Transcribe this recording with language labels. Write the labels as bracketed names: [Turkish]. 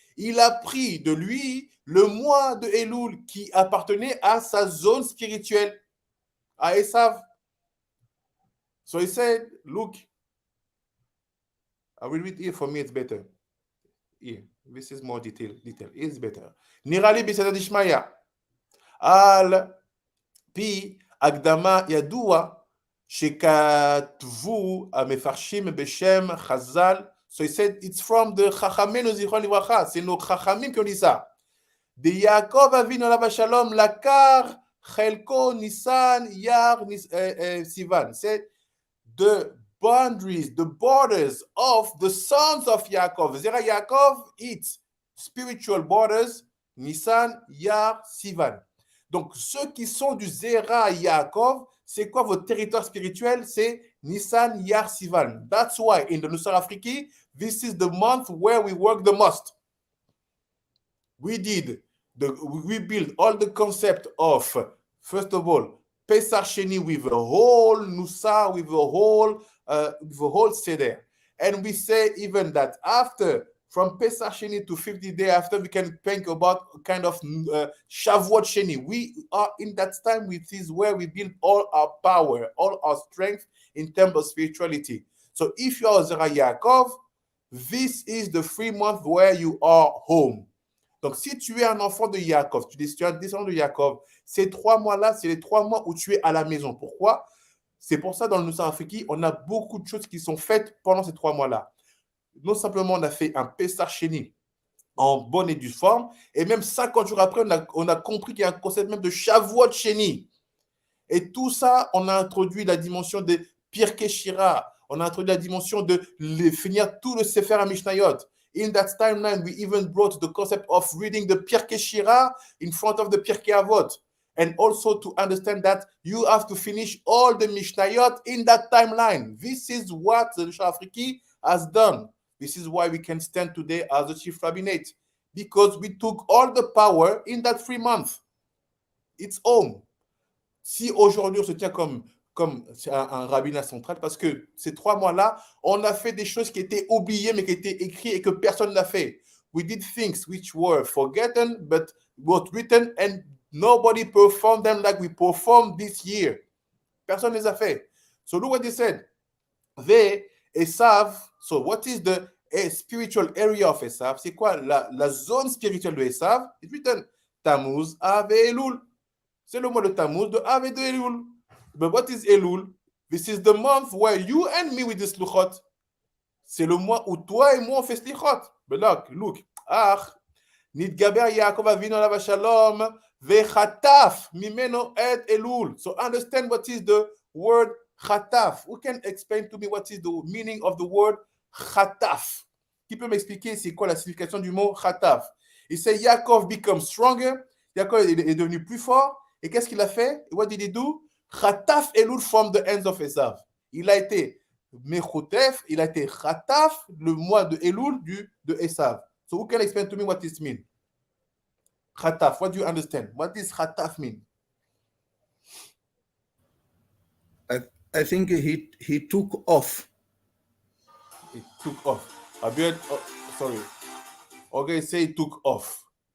[French] il a pris de lui le mois de Elul qui appartenait à sa zone spirituelle, à Esav. [English] So he said, look, I will read here for me, it's better. Here, this is more detail. It's better. [Hebrew] Nirali בסייעתא דשמיא, על פי הקדמה ידוע שכתבו המפרשים בשם חז"ל. [English] So he said, it's from the [Hebrew] חכמינו זיכרונם לברכה, [French] c'est nos חכמים qui ont dit ça. [Hebrew] De Yaakov Avinu עליו השלום לקח חלקו ניסן יar Sivan. [English] C'est the boundaries, the borders of the sons of Yaakov. Zera Yaakov, its spiritual borders, Nisan, Yar, Sivan. [French] Donc, ceux qui sont du Zera Yaakov, c'est quoi votre territoire spirituel? C'est Nisan, Yar, Sivan. [English] That's why in the Nusakh Afriki, this is the month where we work the most. We build all the concept of, first of all, Pesach Sheni with a whole Nusakh, with a whole Seder. And we say even that after, from Pesach Sheni to 50 days after, we can think about kind of Shavuot Sheni. We are in that time, which is where we build all our power, all our strength in terms of spirituality. So if you are Zera Yaakov, this is the 3 months where you are home. [French] Donc, si tu es un enfant de Yaakov, tu es un descendant de Yaakov, ces 3 mois-là, c'est les 3 mois où tu es à la maison. Pourquoi? C'est pour ça, dans le Nusakh Afriki, on a beaucoup de choses qui sont faites pendant ces 3 mois-là. Non simplement, on a fait un Pesach Sheni en bonne et due forme, et même 50 jours après, on a compris qu'il y a un concept même de Shavuot Sheni. Et tout ça, on a introduit la dimension de Pirkei Shira, on a introduit la dimension de finir tout le Sefer HaMishnayot. [English] In that timeline, we even brought the concept of reading the Pirkei Shira in front of the Pirkei Avot. And also to understand that you have to finish all the Mishnayot in that timeline. This is what the Nusakh Afriki has done. This is why we can stand today as the chief rabbinate. Because we took all the power in that 3 months. It's home. [French] Si aujourd'hui on se tient comme un rabbinat central, parce que ces 3 mois-là, on a fait des choses qui étaient oubliées, mais qui étaient écrites et que personne n'a fait. [English] We did things which were forgotten, but were written, and nobody performed them like we performed this year. [French] Personne ne les a fait. [English] So look what they said. They, Esav, so what is the spiritual area of Esav? [French] C'est quoi la zone spirituelle de Esav? [English] It's written [French] Tammuz, Av et Elul. C'est le mois de Tammuz, de Av et de Elul. [English] But what is Elul? This is the month where you and me with the Selikhot. [French] C'est le mois où toi et moi on fait Selikhot. [English] But look. [Hebrew] Nitgaber Yaakov Avinu alav shalom vechataf mimeno et Elul. [English] So understand what is the word chataf. Who can explain to me what is the meaning of the word chataf? [French] Qui peut m'expliquer c'est quoi la signification du mot chataf? Il sait Yaakov [English] become stronger. [French] Yaakov est devenu plus fort. Et qu'est-ce qu'il a fait? [English] What did he do? [French] Chataf Elul [English] from the hands of Esav. [French] Il a été Mechotef, il a été Chataf, le mois de Elul de Esav. [English] So who can explain to me what this means? Chataf, what do you understand? What does Chataf mean? I think he took off. It took off. Sorry. Okay, say it took off.